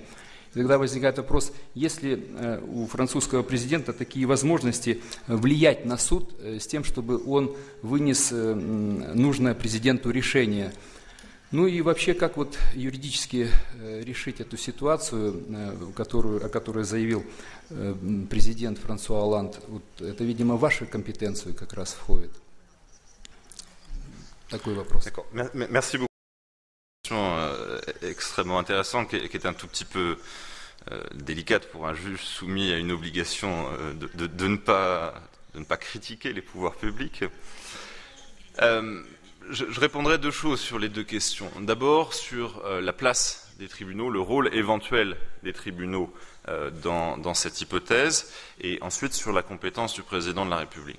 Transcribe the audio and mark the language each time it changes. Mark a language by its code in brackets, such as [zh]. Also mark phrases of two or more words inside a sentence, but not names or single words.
[ru] И тогда возникает вопрос, есть ли у французского президента такие возможности влиять на суд с тем, чтобы он вынес нужное президенту решение. И вообще, как юридически решить эту ситуацию, о которой заявил президент Франсуа Олланд, это, видимо, в вашу компетенцию как раз входит. Такой вопрос. [fr] Merci beaucoup. Extrêmement intéressante, qui est un tout petit peu délicate pour un juge soumis à une obligation de ne pas critiquer les pouvoirs publics. je répondrai deux choses sur les deux questions. D'abord, sur la place des tribunaux, le rôle éventuel des tribunaux dans cette hypothèse, et ensuite sur la compétence du président de la République.